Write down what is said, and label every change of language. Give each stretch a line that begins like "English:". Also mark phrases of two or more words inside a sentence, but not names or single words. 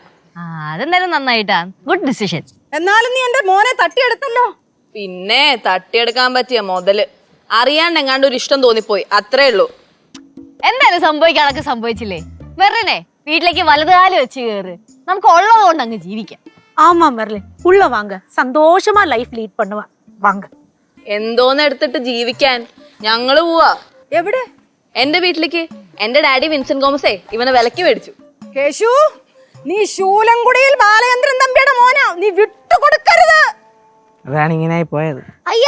Malayalam: അതെന്തായാലും നന്നായിട്ടാ,
English: good decision.
Malayalam: എന്നാലും നീ എന്റെ മോനെ തട്ടിയെടുത്തല്ലോ. പിന്നെ തട്ടിയെടുക്കാൻ പറ്റിയ മുതല് അറിയാണ്ട് എങ്ങാണ്ട് ഒരു ഇഷ്ടം തോന്നിപ്പോയി, അത്രേ ഉള്ളൂ. എന്തായാലും സംഭവിക്കാനൊക്കെ സംഭവിച്ചില്ലേ. മെർലിനെ, വീട്ടിലേക്ക് വലതുകാലം വെച്ച് കയറ്. നമുക്ക് ഉള്ളത് കൊണ്ട് അങ്ങ് ജീവിക്കാം.
Tamil: ஆமா மெர்லின், உள்ள வாங்க, சந்தோஷமா
English: life lead
Tamil: பண்ணுவா. வாங்க.
Malayalam: എന്തോന്ന് എടുത്തിട്ട് ജീവിക്കാൻ? ഞങ്ങള് പോവാ. എവിടെ? എന്റെ വീട്ടിലേക്ക്. എന്റെ ഡാഡി വിൻസെന്റ് തോമസേ ഇവനെ വിലക്ക് മേടിച്ചു. കേശു, നീ ശൂലംകുടിയിൽ ബാലചന്ദ്രൻ തമ്പിയുടെ മോനാ, നീ വിട്ടുകൊടുക്കരുത്. അതാണ് ഇങ്ങനെ പോയത്. അയ്യോ